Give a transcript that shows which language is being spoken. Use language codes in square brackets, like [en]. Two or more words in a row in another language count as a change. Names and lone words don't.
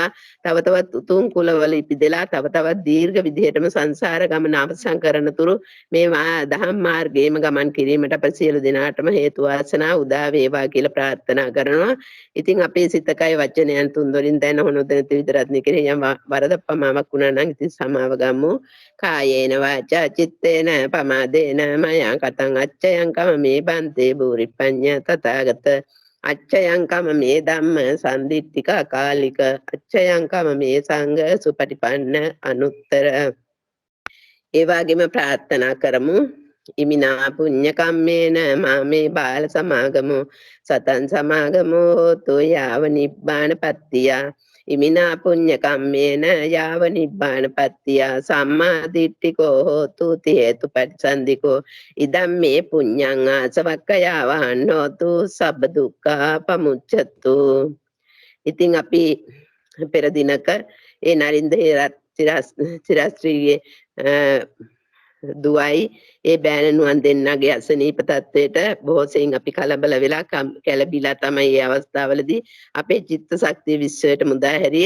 [si] තව තවත් උතුම් කුලවල ඉපදෙලා තව තවත් දීර්ඝ විදිහටම සංසාර ගමන අවසන් කරන තුරු මේ දහම් මාර්ගයේම ගමන් කිරීමට අප සියලු දෙනාටම හේතු වාසනා උදා වේවා කියලා ප්‍රාර්ථනා කරනවා. ඉතින් අපේ සිතකයි වචනයන් තුන්දොරින් දැන හොනොදෙන විතරත් නෙකේ යම් වරද පමාවක් වුණා නම් ඉතින් සමාව ගමු. [pi] කායේන වාචා චිත්තේන පමාදේන මයං කතං අච්චයං කම මේ බන්තේ බුරිපඤ්ඤ තථාගත අච්චයං කම මේ ධම්ම සම්දිත්තික අකාලික අච්චයං කම මේ සංඝ සුපටිපන්න අනුත්තර. [si] ඒ වගේම ප්‍රාර්ථනා කරමු. [pi] ඉමිනා පුඤ්ඤ කම්මේන මාමේ බාල සමාගමෝ සතං සමාගමෝ හෝතු යාව නිබ්බාන පත්තිය. ඉමිනා පුඤ්ඤ කම්මේන යාව නිබ්බාන පත්තිය සම්මා දිට්ඨිකෝ හෝතු ති හේතුපටිසන්ධිකෝ ඉදම් මේ පුඤ්ඤං ආසවක්ඛයාවහං හෝතු සබ්බ දුක්ඛා පමුච්ඡතු. [si] ඉතින් අපි පෙර දිනක ඒ නරින්ද චිරස්ත්‍රීගේ දුවයි ඒ බෑණනුවන් දෙන්නගේ අසනීප තත්වයට බොහෝ සෙයින් අපි කලබල වෙලා කැළඹිලා තමයි මේ අවස්ථාවවලදී අපේ චිත්ත ශක්තිය විශ්වයට මුදා හැරියේ.